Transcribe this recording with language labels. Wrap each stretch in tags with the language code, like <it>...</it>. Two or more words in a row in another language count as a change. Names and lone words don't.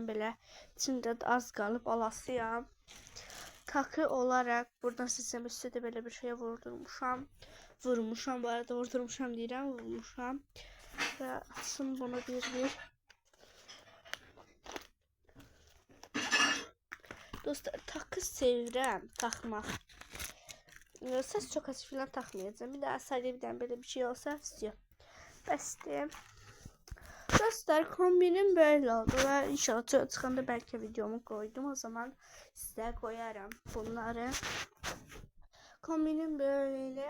<az>Belə içində az qalıb alasıyam.</az> <tr>Takı olarak</tr> <az>buradan sizə üstüdə belə bir şey vurdurmuşam. Vurmuşam, bu arada vurdurmuşam deyirəm, vurmuşam. Və açım bunu bir. Dostlar, takı sevirəm taxmaq.</az> <tr>Saç çokası falan takmayacağım. Bir daha sadece birden böyle bir şey olsa istiyorum.</tr> <az>Bəsdir.</az> <tr>Dostlar, kombinim böyle oldu ve inşallah çıkanda belki videomu koydum. O zaman size koyarım bunları. Kombinim böyle.</tr>